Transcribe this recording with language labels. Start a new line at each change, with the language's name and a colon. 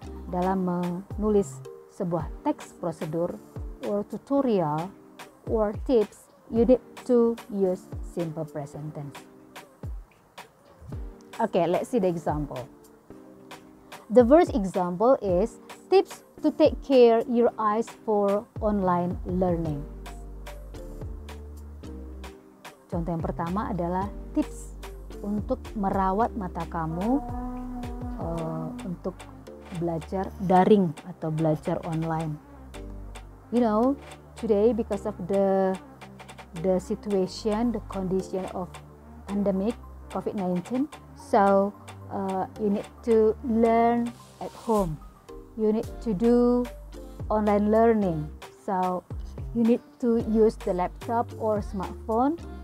Indonesian: Dalam menulis sebuah teks prosedur
English: or tutorial or tips, you need to use simple present tense. Okay, let's see the example. The first example is tips to take care your eyes for online learning.
Indonesian: Contoh yang pertama adalah tips untuk merawat mata kamu untuk belajar daring atau belajar online.
English: You know, today because of the situation, the condition of pandemic COVID-19, so you need to learn at home. You need to do online learning. So you need to use the laptop or smartphone.